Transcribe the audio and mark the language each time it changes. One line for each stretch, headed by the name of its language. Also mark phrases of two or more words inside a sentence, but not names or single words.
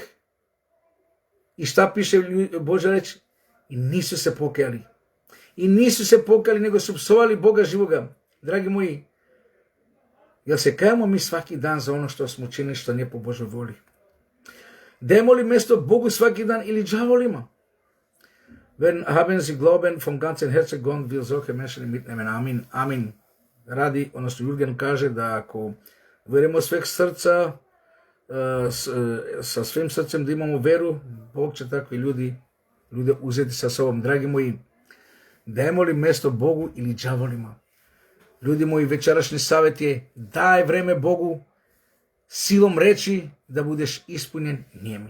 Serbian: I šta piše Božja reč? I nisu se pokajali. I nisu se pokajali, nego su psovali Boga živoga. Dragi moji, jel se kajemo mi svaki dan za ono što smo učinili što nije po Božoj voli? Dajemo li mjesto Bogu svaki dan ili đavolima?
German: Wenn haben Sie Glauben vom ganzen Herzen Gott will solche Menschen mitnehmen.
Serbian: Amin. Amin. Radi, odnosno Jurgen kaže da ako verujemo sveg srca, sa svim srcem da imamo veru, Bog će takvi ljude uzeti sa sobom. Dragi moji, dajemo li mjesto Bogu ili đavolima? Ljudi moji, večerašnji savjet je daj vreme Bogu silom reći da budeš ispunjen njemi.